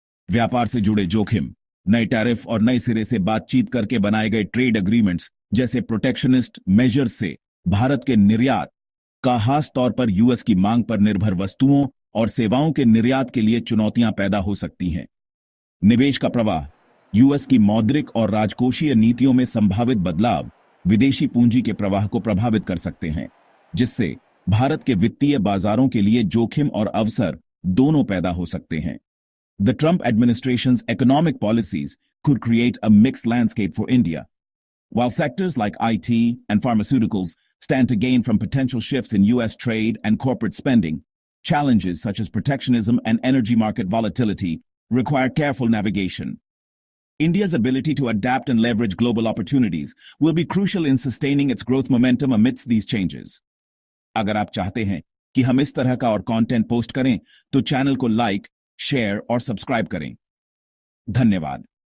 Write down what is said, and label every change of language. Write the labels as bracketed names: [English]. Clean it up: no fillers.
[Hindi] व्यापार से जुड़े जोखिम। नए टैरिफ और नए सिरे से बातचीत करके बनाए गए ट्रेड एग्रीमेंट्स जैसे प्रोटेक्शनिस्ट मेजर्स से भारत के निर्यात का खास तौर पर यूएस की मांग पर निर्भर वस्तुओं और सेवाओं के निर्यात के लिए चुनौतियां पैदा हो सकती हैं। निवेश का प्रवाह। यूएस की मौद्रिक और राजकोषीय नीतियों में संभावित बदलाव विदेशी पूंजी के प्रवाह को प्रभावित कर सकते हैं, जिससे भारत के वित्तीय बाजारों के लिए जोखिम और अवसर दोनों पैदा हो सकते हैं। [English] The Trump administration's economic policies could create a mixed landscape for India. While sectors like IT and pharmaceuticals stand to gain from potential shifts in U.S. trade and corporate spending, challenges such as protectionism and energy market volatility require careful navigation. India's ability to adapt and leverage global opportunities will be crucial in sustaining its growth momentum amidst these changes. [Hindi] अगर आप चाहते हैं कि हम इस तरह का और कंटेंट पोस्ट करें तो चैनल को लाइक, शेयर और सब्सक्राइब करें। धन्यवाद।